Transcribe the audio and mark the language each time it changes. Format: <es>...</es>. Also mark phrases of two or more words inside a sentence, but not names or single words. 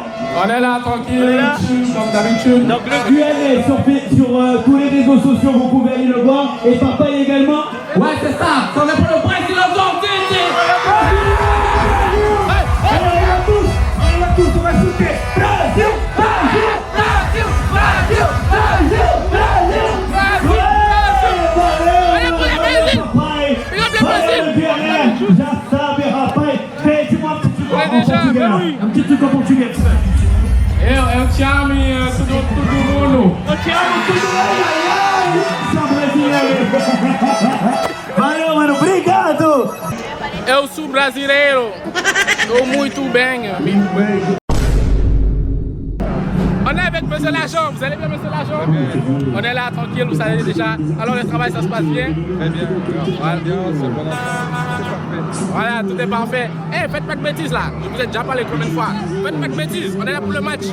<fr>On est là, tranquille, comme d'habitude. Donc le duel est sur tous les réseaux sociaux, vous pouvez aller le voir. Et papa également. Ouais, c'est ça. On est pour le Brésil aujourd'hui. Allez, on y va tous, on va shooter. Brasil, Brasil, Brasil, Brasil, Brasil, Brasil.</fr> <pt>Já sabe, rapaz. Pede-moi um</pt> <fr>petit truc en português. Um petit truc en português.</fr> <pt>Eu te amo todo mundo. Eu te amo todo mundo. São brasileiro. Valeu, mano. Obrigado. Eu sou brasileiro. Estou muito bem, amigo.</pt> <fr>On est avec Monsieur L'Agent, vous allez bien Monsieur L'Agent? On est là tranquille, vous savez déjà. Alors le travail ça se passe bien? Très bien, voilà. C'est bon. Voilà, tout est parfait. Eh, faites pas de bêtises là, je vous ai déjà parlé combien de fois. Faites pas de bêtises, on est là pour le match.</fr>